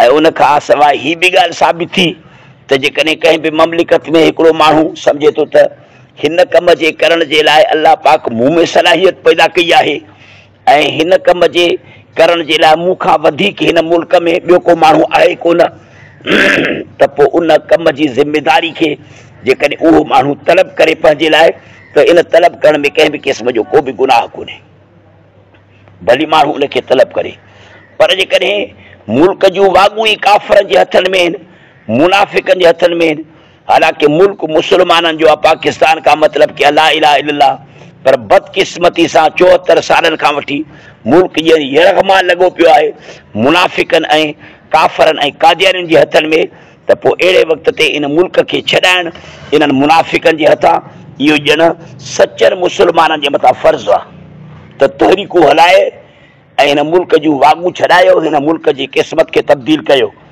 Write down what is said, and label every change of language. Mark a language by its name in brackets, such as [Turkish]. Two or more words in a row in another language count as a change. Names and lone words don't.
[Sindhi] ऐं उन खां सवाइ हीअ बि ॻाल्हि साबित थी त जेकॾहिं कंहिं बि ममलिकत में हिकिड़ो माण्हू सम्झे थो त हिन कम जे करण जे लाइ अलाह पाक मूं में सलाहियत पैदा कई आहे ऐं हिन कम जे करण जे लाइ मूं खां वधीक हिन मुल्क में ॿियो को माण्हू आहे कोन, त पोइ उन कम जी ज़िमेदारी खे जेकॾहिं उहो माण्हू तलब करे पंहिंजे लाइ त इन तलब करण में कंहिं बि क़िस्म जो को बि गुनाह कोन्हे, भली माण्हू उनखे तलब करे। पर जेकॾहिं मुल्क जूं वाॻूं ई काफ़रनि जे हथनि में आहिनि, मुनाफ़िकनि जे हथनि में आहिनि, हालांकि मुल्क मुस्लमाननि जो आहे [Urdu] پاکستان کا مطلب کہ [Arabic] لا إله إلا الله, [Sindhi] पर बदकिस्मती सां 74 सालनि खां वठी मुल्क यरगमा लॻो पियो आहे मुनाफ़िकनि ऐं काफ़रनि ऐं कादियानियुनि जे हथनि में, त पोइ अहिड़े वक़्त ते इन मुल्क खे छॾाइण इन्हनि मुनाफ़िकनि जे हथां इहो ॼण सचनि मुस्लमाननि जे मथां फ़र्ज़ु आहे त तहरीकूं हलाए ऐं हिन मुल्क जूं वाॻूं छॾायो, हिन मुल्क जी क़िस्मत खे तब्दील कयो।